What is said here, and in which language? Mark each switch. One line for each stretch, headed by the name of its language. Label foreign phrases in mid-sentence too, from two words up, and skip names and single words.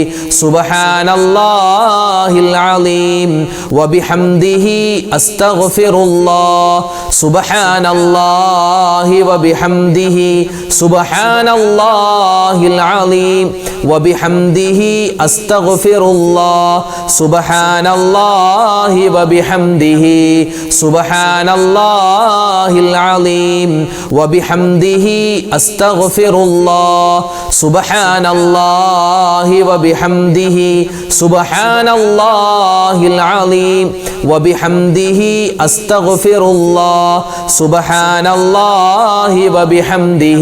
Arabic: سبحان الله العليم وبحمده أستغفر الله سبحان الله وبحمده سبحان الله العليم وبحمده أستغفر الله سبحان الله وبحمده وبحمده سبحان الله العظيم وبحمده أستغفر الله سبحان الله وبحمده سبحان الله العظيم وبحمده أستغفر الله سبحان الله وبحمده